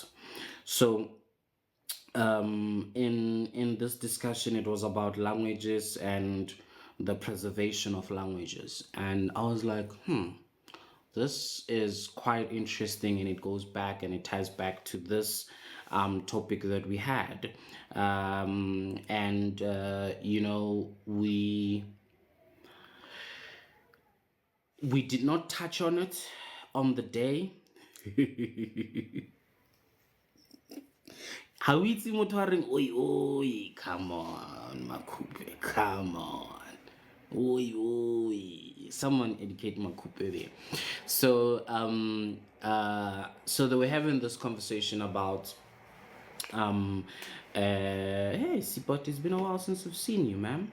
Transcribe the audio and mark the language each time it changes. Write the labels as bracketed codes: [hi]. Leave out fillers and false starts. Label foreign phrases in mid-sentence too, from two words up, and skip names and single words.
[en] So in this discussion, it was about languages and the preservation of languages, and I was like, this is quite interesting, and it goes back and it ties back to this topic that we had. And we did not touch on it on the day. How [tn] itse motho a reng [en] oi oi, come on Makupe, come on, oi oi, someone educate Makupe there. So they were having this conversation about hey Sipot, it's been a while since I've seen you, ma'am.